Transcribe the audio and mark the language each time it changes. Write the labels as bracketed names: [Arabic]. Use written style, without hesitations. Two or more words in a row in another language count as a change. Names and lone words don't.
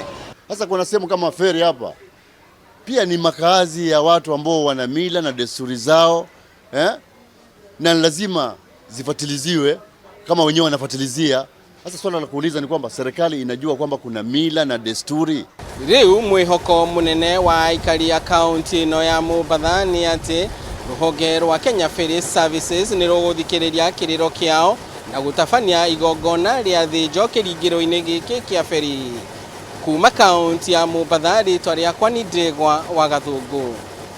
[Swahili] Sasa kuna sehemu kama feri hapa pia ni makazi ya watu ambao wana mila na desturi zao, na lazima zifuatiliziwe kama wenyewe wanafuatilizia. Sasa swala la kuuliza ni kwamba serikali inajua kwamba kuna mila na desturi. [Kikuyu] Riu mwihoko munene wa aikari ya kaunti ino ya Mombatha ni ati ruhonge rwa Kenya Ferry Services ni ruguthikiriria kiriro kiao na gutafania igongona ria thinjo kiringiro-ini giki kia feri. Kuma kaunti ya Mombatha ritwa riakwa ni Ndegwa wa Gathungu.